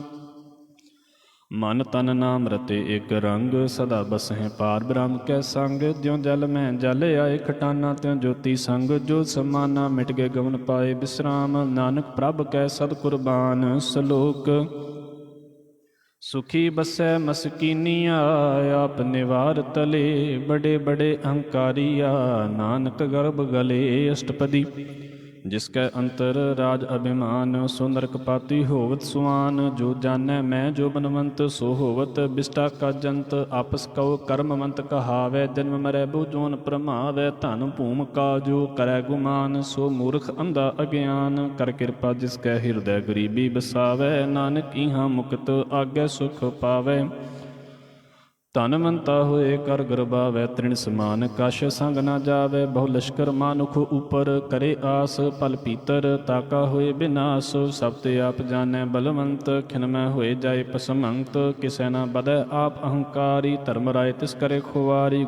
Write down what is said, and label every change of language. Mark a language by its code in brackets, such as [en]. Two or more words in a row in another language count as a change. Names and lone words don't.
[pa] ਮਨ ਤਨ ਨਾਮ ਰਤੇ ਇਕ ਰੰਗ, ਸਦਾ ਬਸਹਿ ਪਾਰ ਬ੍ਰਹਮ ਕੈ ਸੰਗ, ਜਿਉ ਜਲ ਮੈਂ ਜਲ ਆਏ ਖਟਾਨਾ, ਤਿਉ ਜੋਤੀ ਸੰਗ ਜੋ ਸਮਾਨਾ, ਮਿਟ ਗਏ ਗਮਨ ਪਾਏ ਬਿਸਰਾਮ, ਨਾਨਕ ਪ੍ਰਭ ਕੈ ਸਦ ਕੁਰਬਾਨ। ਸ਼ਲੋਕ। ਸੁਖੀ ਬਸੈ ਮਸਕੀਨੀਆ, ਆਪ ਨਿਵਾਰ ਤਲੇ, ਬੜੇ ਬੜੇ ਅਹੰਕਾਰੀਆ, ਨਾਨਕ ਗਰਭ ਗਲੇ। ਅਸ਼ਟਪਦੀ। ਜਿਸਕੈ ਅੰਤਰ ਰਾਜ ਅਭਿਮਾਨ, ਸੋ ਨਰਕ ਪਾਤੀ ਹੋਵਤ ਸੁਆਨ। ਜੋ ਜਾਨੈ ਮੈਂ ਜੋ ਬਨਵੰਤ, ਸੋ ਹੋਵਤ ਬਿਸ਼ਟਾ ਕਾ ਜੰਤ। ਆਪਸ ਕਹੋ ਕਰਮਵੰਤ ਕਹਾਵੈ, ਜਨਮ ਮਰੈ ਬਹੁ ਜੋਨ ਪ੍ਰਮਾਵੈ। ਧਨ ਭੂਮ ਕਾ ਜੋ ਕਰੈ ਗੁਮਾਨ, ਸੋ ਮੂਰਖ ਅੰਧਾ ਅਗਿਆਨ। ਕਰ ਕ੍ਰਿਪਾ ਜਿਸਕੈ ਹਿਰਦੈ ਗਰੀਬੀ ਬਸਾਵੈ, ਨਾਨਕ ਇਹਾਂ ਮੁਕਤ ਆਗਿਆ ਸੁਖ ਪਾਵੈ। ਧਨਵੰਤਾ ਹੋਏ ਕਰ ਗਰਬਾਵੈ, ਤ੍ਰਿਣ ਸਮਾਨ ਕਛ ਸੰਗ ਨਾ ਜਾਵੈ। ਬਹੁ ਲਸ਼ਕਰ ਮਾਨੁਖ ਉਪਰ ਕਰੇ ਆਸ, ਪਲ ਪੀਤਰ ਤਾਕਾ ਹੋਏ ਬਿਨਾਸ। ਸਭ ਤੇ ਆਪ ਜਾਣੈ ਬਲਵੰਤ, ਖਿਨਮੈ ਹੋਏ ਜਾਏ ਪਸਮੰਤ। ਕਿਸੈ ਨਾ ਬਦੈ ਆਪ ਅਹੰਕਾਰੀ, ਧਰਮ ਰਾਏ ਤਿਸ ਕਰੇ ਖੁਆਰੀ।